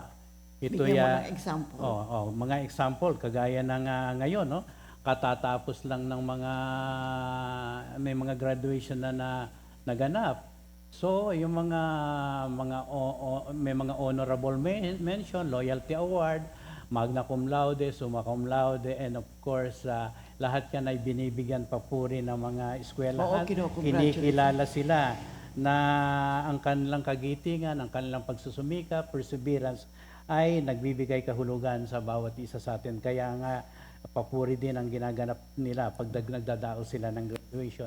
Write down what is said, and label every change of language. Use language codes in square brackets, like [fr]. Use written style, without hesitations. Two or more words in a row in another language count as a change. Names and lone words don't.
[tl] Ito Bigyan mo ya ng example. mga example kagaya ng ngayon, no? Katatapos lang ng may mga graduation na naganap. So, yung may mga [en] honorable mention, loyalty award, [la] magna cum laude, summa cum laude, [en] and of course, [tl] lahat yan ay binibigyan papuri ng mga eskwelahan. Oo, kino-congratulate. Kinikilala sila na ang kanilang kagitingan, ang kanilang pagsusumika, perseverance, ay nagbibigay kahulugan sa bawat isa sa atin. Kaya nga, papuri din ang ginaganap nila pag nagdadao sila ng graduation.